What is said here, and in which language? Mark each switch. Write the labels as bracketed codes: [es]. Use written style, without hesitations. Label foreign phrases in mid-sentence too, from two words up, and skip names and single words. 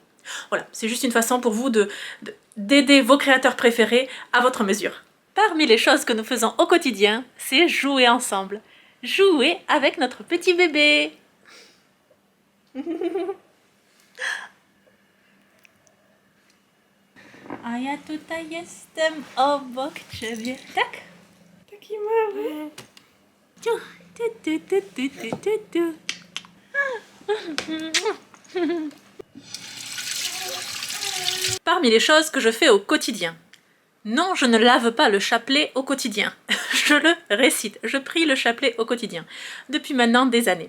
[fr] Voilà, c'est juste une façon pour vous d'aider vos créateurs préférés à votre mesure. Parmi les choses que nous faisons au quotidien, c'est jouer ensemble. Jouer avec notre petit bébé. [pl] A ja tutaj jestem obok ciebie. Tak? Taki mały. [fr] Parmi les choses que je fais au quotidien. Non, je ne lave pas le chapelet au quotidien. Je le récite, je prie le chapelet au quotidien. Depuis maintenant des années.